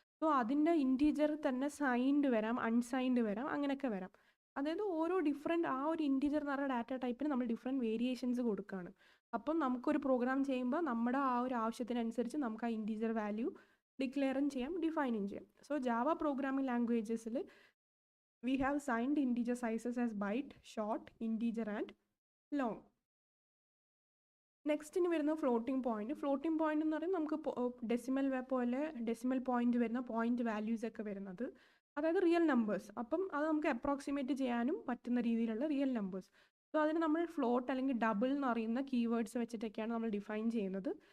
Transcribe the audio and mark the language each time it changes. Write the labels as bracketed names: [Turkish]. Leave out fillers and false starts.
[Malayalam] So അതിൻ്റെ integer തന്നെ signed വരാം, അൺസൈൻഡ് വരാം, അങ്ങനെയൊക്കെ വരാം. അതായത് ഓരോ ഡിഫറെൻറ്റ് ആ ഒരു ഇൻറ്റീജർ എന്ന് പറയുന്ന ഡാറ്റ ടൈപ്പിന് നമ്മൾ ഡിഫറെൻറ്റ് വേരിയേഷൻസ് കൊടുക്കുകയാണ്. അപ്പം നമുക്കൊരു പ്രോഗ്രാം ചെയ്യുമ്പോൾ നമ്മുടെ ആ ഒരു ആവശ്യത്തിനനുസരിച്ച് നമുക്ക് ആ ഇൻറ്റീജർ വാല്യൂ ഡിക്ലെയറും ചെയ്യാം, ഡിഫൈനും ചെയ്യാം. [English] So Java programming ലാംഗ്വേജസിൽ we have signed integer sizes as byte, short, integer and long. [Malayalam] Next ഇനി വരുന്ന ഫ്ലോട്ടിംഗ് പോയിന്റ്. ഫ്ലോട്ടിംഗ് പോയിന്റ് എന്ന് പറയുന്നത് നമുക്ക് ഡെസിമൽ പോലെ ഡെസിമൽ പോയിന്റ് വരുന്ന പോയിന്റ് വാല്യൂസ് ഒക്കെ വരുന്നത്, അതായത് റിയൽ നമ്പേഴ്സ്. അപ്പം അത് നമുക്ക് അപ്രോക്സിമേറ്റ് ചെയ്യാനും പറ്റുന്ന രീതിയിലുള്ള റിയൽ നമ്പേഴ്സ്. സോ അതിന് നമ്മൾ ഫ്ലോട്ട് അല്ലെങ്കിൽ ഡബിൾ എന്ന് പറയുന്ന കീവേഡ്സ് വെച്ചിട്ടൊക്കെയാണ് നമ്മൾ ഡിഫൈൻ ചെയ്യുന്നത്.